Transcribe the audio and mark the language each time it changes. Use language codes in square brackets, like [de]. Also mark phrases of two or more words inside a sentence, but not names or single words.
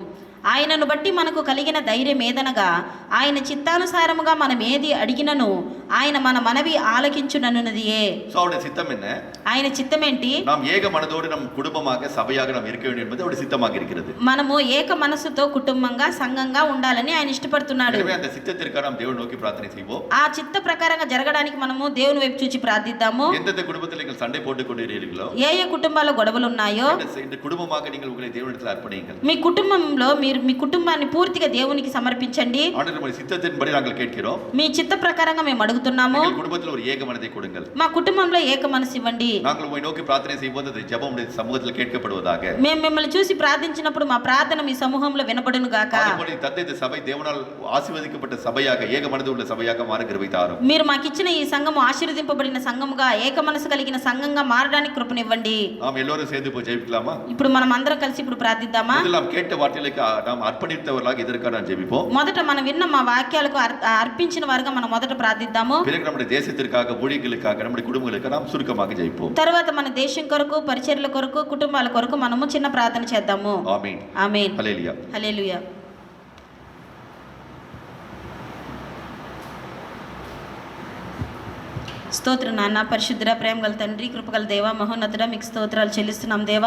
[te] ఆయనను బట్టి మనకు కలిగిన ధైర్యం ఏదనగా ఆయన చిత్తానుసారముగా మనం ఏది అడిగినను ఆయన మన మనవి ఆలకించుననున్నదియే. [ta] சோ அவருடைய சித்தம் என்ன? [te] ఆయన చిత్తమేంటి? [ta] நாம் ஏக மனதோடு நம் குடும்பமாக சபையாக நாம் இருக்க வேண்டும் என்பது அவருடைய சித்தமாக இருக்கிறது. [te] మనము ఏక మనసుతో కుటుంబంగా సంఘంగా ఉండాలని ఆయన ఇష్టపడుతున్నాడు. [ta] எனவே அந்த சித்தத்திற்காக நாம் தேவனை நோக்கி பிரார்த்தனை செய்வோம். [te] ఆ చిత్త ప్రకారంగా జరగడానికి మనము దేవుని వైపు చూచి ప్రార్థిద్దాము. [ta] எந்தெந்த குடும்பத்தில் நீங்கள் சண்டை போட்டுக் கொண்டிருக்கிறீர்களோ, [te] ఏ ఏ కుటుంబాల్లో గొడవలు ఉన్నాయో [ta] இந்த குடும்பமாக நீங்கள் உங்களை தேவனிடத்தில் அர்ப்பணியுங்கள். [te] మీ కుటుంబంలో మీరు మీ కుటుంబాన్ని పూర్తిగా దేవునికి సమర్పించండి. [ta] ஆண்டவர் நம்முடைய சித்தத்தின்படி நாங்கள் கேட்கிறோம். [te] మీ చిత్త ప్రకారంగా మేము అడుగుతున్నాము. [ta] எங்கள் குடும்பத்தில் ஒரு ஏக மனதை கொடுங்கள். [te] మా కుటుంబంలో ఏక మనసు ఇవ్వండి. [ta] நாங்கள் உம்மை நோக்கி பிரார்த்தனை செய்யும்போது அந்த ஜெபம் உம்முடைய சமூகத்தில் கேட்கப்படுவதாக. [te] మేము మిమ్మల్ని చూసి ప్రార్థించినప్పుడు మా ప్రార్థన మీ సమూహంలో వినబడును గాక. [ta] அதுபோல தந்தை இந்த சபை தேவனால் ஆசீர்வதிக்கப்பட்ட சபையாக ஏக மனது உள்ள சபையாக மாற கிருபை தாரும். [te] మీరు మాకు ఇచ్చిన ఈ సంఘము ఆశీర్వదింపబడిన సంఘముగా ఏక మనసు కలిగిన సంఘంగా మారడానికి కృపనివ్వండి. [ta] நாம் எல்லோரும் சேர்ந்து போய் ஜெபிக்கலாமா? [te] ఇప్పుడు మనం అందరం కలిసి ఇప్పుడు ప్రార్థిద్దామా? [ta] முதல்ல நாம் கேட்ட வார்த்தைகளுக்கு நாம் அர்ப்பணித்தவர்களாக இதற்காக நாம் ஜெபிப்போம். [te] మొదట మనం విన్న మా వాక్యాలకు అర్పించిన వారుగా మనం మొదట ప్రార్థిద్దాము. [ta] பிறகு நம்முடைய தேசத்திற்காக, ஊழியர்களுக்காக, நம்முடைய குடும்பங்களுக்காக நாம் சுருக்கமாக ஜெபிப்போம். [te] తర్వాత మన దేశం కొరకు, పరిచర్యల కొరకు, కుటుంబాల కొరకు మనము చిన్న ప్రార్థన చేద్దాము. ఆమేన్. ఆమేన్. హల్లెలూయా. హల్లెలూయా. స్తోత్రం నాన్న, పరిశుద్ధుడ, ప్రేమ గల తండ్రి, కృపగల దేవ, మహోన్నతుడ, మీకు స్తోత్రాలు చెల్లిస్తున్నాం దేవా.